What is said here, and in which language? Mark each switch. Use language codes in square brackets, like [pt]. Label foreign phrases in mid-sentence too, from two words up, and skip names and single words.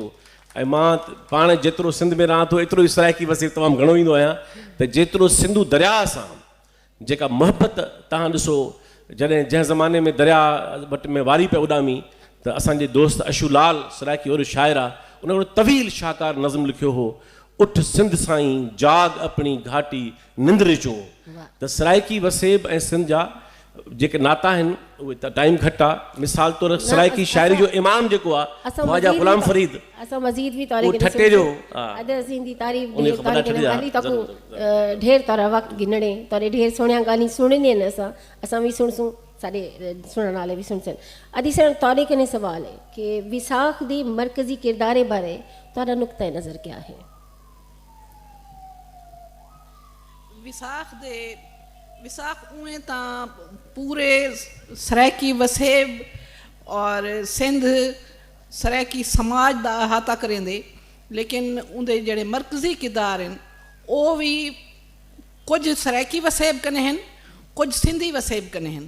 [sd] ऐं मां पाण जेतिरो सिंध में रहां थो एतिरो ई सराइकी वसेब तमामु घणो ईंदो आहियां त जेतिरो सिंधू दरिया सां जेका मोहबत तव्हां ॾिसो, जंहिं ज़माने में दरिया वटि में वारी पिया उॾामी त असांजे दोस्त अशूलाल सराइकी और शाइर आहे, उन वटि तवील शाहकार नज़म लिखियो हो, उठ सिंध साईं जाग अपनी घाटी निंद्र जो। त सराइकी वसेब ऐं सिंध जा जेके नाता आहिनि उहे त टाइम घटि आहे। मिसाल तौर सराइकी शाइरी जो इमाम जेको आहे ख्वाजा गुलाम फरीद, असां मज़ीद भी तौर उहो ठटे जो [skr] अद असीं दी तारीफ़ उन्हें दी ख़बर तारीफ़ ठटे गाली तको ढेर तरह वक्त गिनणे तोरे ढेर सोहणिया गाली सुणने न असां भी सुणसूं, साडे सुणन वाले भी सुणसन। अदी सर तोरे कने सवाल है कि विसाख दी मरकजी किरदारे बारे तोरा नुक्ता नज़र क्या है? विसाख उएं तां पूरे सराइकी वसेब और सिंध सराइकी समाज दा अहाता करेंदे, लेकिन उनके जड़े मरकजी किरदार हैं वो भी कुछ सराइकी वसेब कने हैं, कुछ सिंधी वसेब कने हैं।